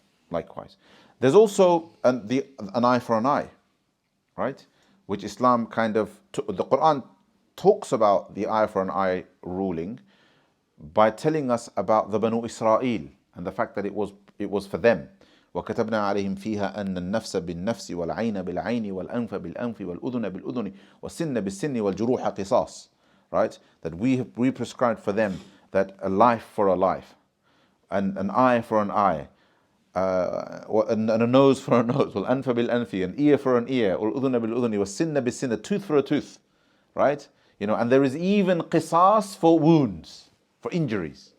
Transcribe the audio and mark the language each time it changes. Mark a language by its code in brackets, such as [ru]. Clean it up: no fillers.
[en] Likewise, there's also an eye for an eye, right? Which Islam the Quran talks about the eye for an eye ruling by telling us about the Banu Israel and the fact that it was for them. [ar] وكتبنا عليهم فيها أن النفس بالنفس والعين بالعين والأنف بالأنف والأذن بالأذن والسن بالسن والجروح قصاص. [en] Right? That we prescribed for them that a life for a life, and an eye for an eye, and a nose for a nose, [ar] والأنف بالأنف, [en] an ear for an ear, [ar] والأذن بالأذن, والسن بالسن, [en] a tooth for a tooth. Right? And there is even qisas for wounds, for injuries.